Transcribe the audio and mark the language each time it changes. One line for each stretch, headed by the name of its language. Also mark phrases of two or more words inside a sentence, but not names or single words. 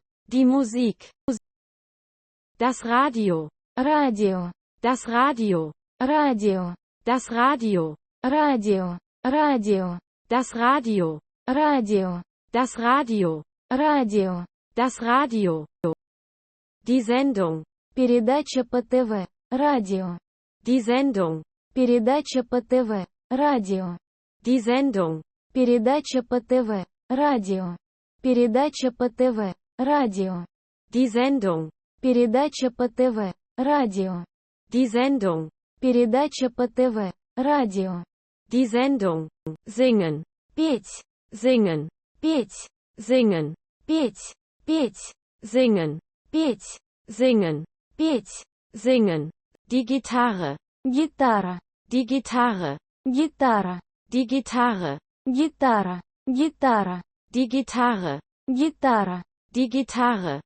German: Die Musik. Das Radio.
Russian: Радио.
German: Das Radio.
Russian: Радио.
German: Das Radio.
Russian: Радио. Радио.
German: Das Radio.
Russian: Радио.
German: Das Radio.
Russian: Радио.
German: Das Radio. Die Sendung.
Russian: Передача по ТВ. Радио.
German: Die Sendung.
Russian: Передача по ТВ. Радио.
German: Die Sendung.
Russian: Передача по ТВ. Радио. Передача по ТВ. Радио.
German: Die Sendung.
Russian: Передача по ТВ. Радио.
German: Die Sendung.
Russian: Передача по ТВ. Радио.
German: Die Sendung. Singen.
Russian: Петь.
German: Singen.
Russian: Петь.
German: Singen.
Russian: Петь. Петь.
German: Singen.
Russian: Петь.
German: Singen.
Russian: Петь.
German: Singen. Die Gitarre.
Russian: Гитара.
German: Die Gitarre.
Russian: Гитара.
German: Die Gitarre.
Russian: Гитара. Гитара.
German: Die Gitarre.
Russian: Гитара.
German: Die Gitarre.